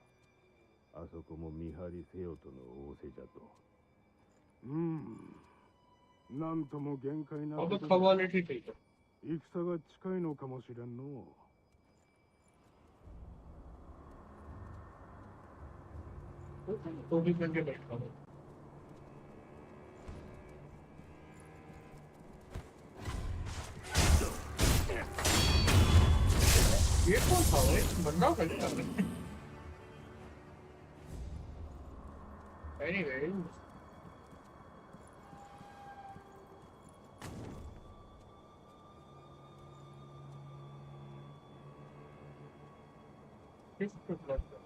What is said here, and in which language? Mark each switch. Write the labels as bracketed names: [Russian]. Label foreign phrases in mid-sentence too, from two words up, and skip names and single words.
[Japanese] あそこも見張りせよとの仰せじゃと。なんとも限界な [Hindi] अब [Japanese] ことで [Hindi] क्वालिटी ठीक है। [Japanese] 戦が近いのかもしれんの。 [Hindi] तो भी करके बैठा हूँ। ये कौन था भाई? बंदा करता है। [English] Anyway, this is good.